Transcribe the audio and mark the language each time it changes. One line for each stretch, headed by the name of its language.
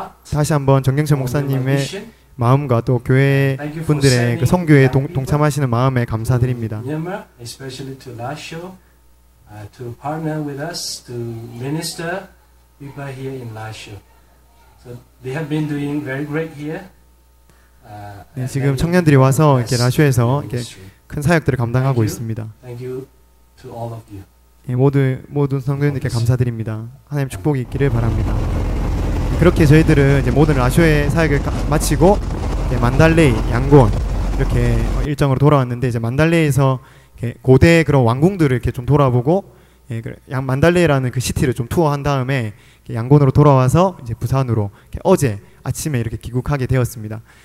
Korean: 다시 한번 정경철 목사님의 마음과 또 교회 분들의 그 선교에 동참하시는 마음에 감사드립니다.
English: To partner with us to minister people here in Lasho. So they have been doing very great here.
Korean: 네, 지금 청년들이 와서 이렇게 라쇼에서 이렇게 큰 사역들을 감당하고 있습니다.
English: Thank you to all of you.
Korean: 예, 모든 성도님들께 감사드립니다. 하나님 축복이 있기를 바랍니다. 그렇게 저희들은 이제 모든 라쇼의 사역을 마치고 만달레이, 양곤 이렇게 일정으로 돌아왔는데, 이제 만달레이에서 고대 그런 왕궁들을 이렇게 좀 돌아보고, 만달레이라는 그 시티를 좀 투어한 다음에 양곤으로 돌아와서 이제 부산으로 어제 아침에 이렇게 귀국하게 되었습니다.